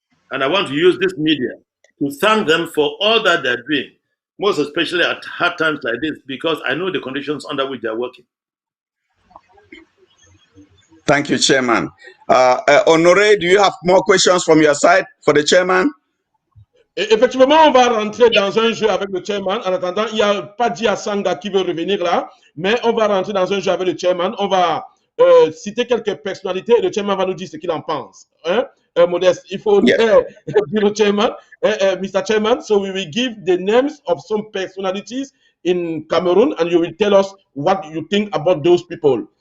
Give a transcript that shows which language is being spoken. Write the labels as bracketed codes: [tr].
[en] And I want to use this media to thank them for all that they're doing, most especially at hard times like this, because I know the conditions under which they're working. Thank you, Chairman. Honoré, do you have more questions from your side for the Chairman? [fr] Effectivement, on va rentrer dans un jeu avec le chairman. En attendant, il n'y a pas Dia Sanga qui veut revenir là, mais on va rentrer dans un jeu avec le chairman. On va citer quelques personnalités et le chairman va nous dire ce qu'il en pense. Hein? Modeste, il faut dire le chairman, Mr. Chairman. [en] So we will give the names of some personalities in Cameroon and you will tell us what you think about those people.